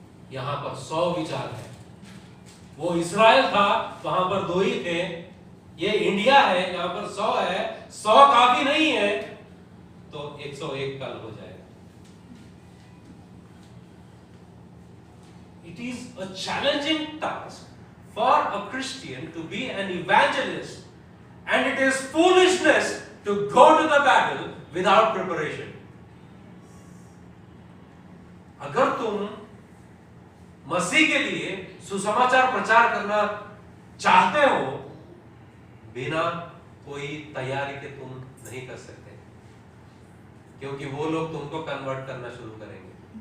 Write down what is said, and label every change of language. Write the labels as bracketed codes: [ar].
[hi] यहां पर 100 विचार है। वो इस्राएल था, वहां पर 2 ही थे। ये इंडिया है, यहां पर 100 है। 100 काफी नहीं है तो 101 कल हो जाएगा। [en] It is a challenging task for a Christian to be an evangelist, and it is foolishness to go to the battle without preparation. [hi] अगर तुम मसीह के लिए सुसमाचार प्रचार करना चाहते हो, बिना कोई तैयारी के तुम नहीं कर सकते, क्योंकि वो लोग तुमको कन्वर्ट करना शुरू करेंगे।